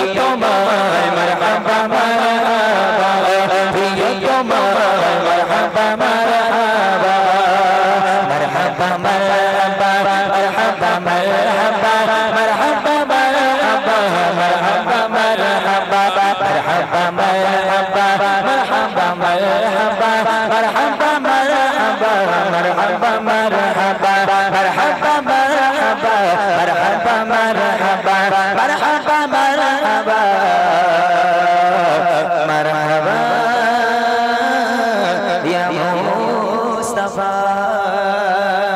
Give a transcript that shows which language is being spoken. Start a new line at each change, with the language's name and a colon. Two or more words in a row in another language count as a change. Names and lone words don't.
Bangla: তোমায়
Arabic: مرحبا مرحبا
Bangla: প্রিয় তোমায়
Arabic: مرحبا مرحبا مرحبا مرحبا مرحبا مرحبا مرحبا مرحبا مرحبا مرحبا مرحبا مرحبا مرحبا مرحبا مرحبا مرحبا مرحبا مرحبا مرحبا مرحبا مرحبا مرحبا مرحبا مرحبا مرحبا يا مصطفى